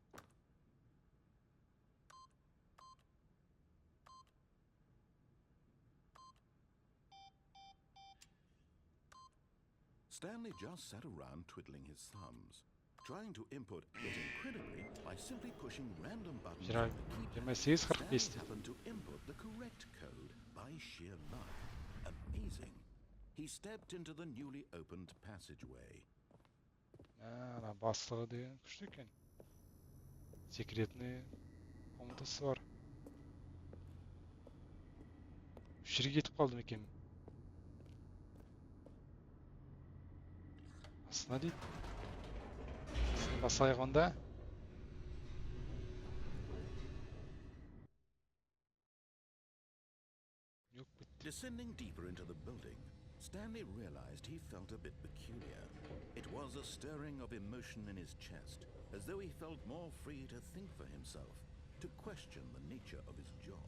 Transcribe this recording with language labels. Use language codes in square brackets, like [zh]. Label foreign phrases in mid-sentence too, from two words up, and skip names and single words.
[en] Stanley just sat around twiddling his thumbs, trying to input, yet incredibly, by simply pushing random buttons on the keypad, Stanley happened to input the correct code. by sheer luck, amazing, he stepped into the newly opened passageway. [kk] Ана бастығы деген күшті екен. Секретный комнатасы бар. Үш жерге кетіп қалдым екен. Астына дейді. Басайық онда. [en] Descending deeper into the building, Stanley realized he felt a bit peculiar. It was a stirring of emotion in his chest, as though he felt more free to think for himself, to question the nature of his job.